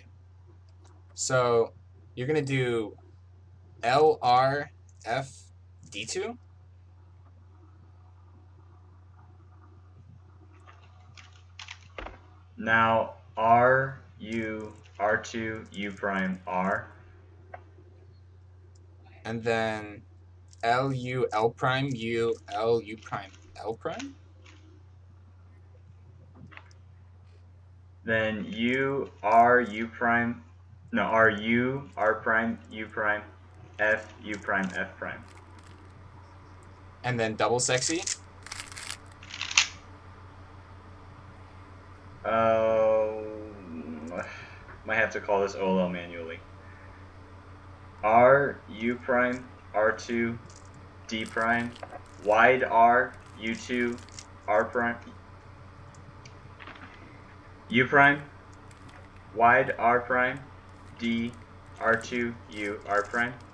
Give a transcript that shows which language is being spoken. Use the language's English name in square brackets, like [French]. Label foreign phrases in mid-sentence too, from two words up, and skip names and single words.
[English] So, you're going to do L, R, F, D2. Now, R, U, R2, U prime, R. And then L, U, L prime, U, L, U prime, L prime. Then U, R, U prime. No, R, U, R prime, U prime, F, U prime, F prime. And then double sexy. Might have to call this OLL manually. R, U prime, R2, D prime, wide R, U2, R prime, U prime, wide R prime, D, R2, U, R prime.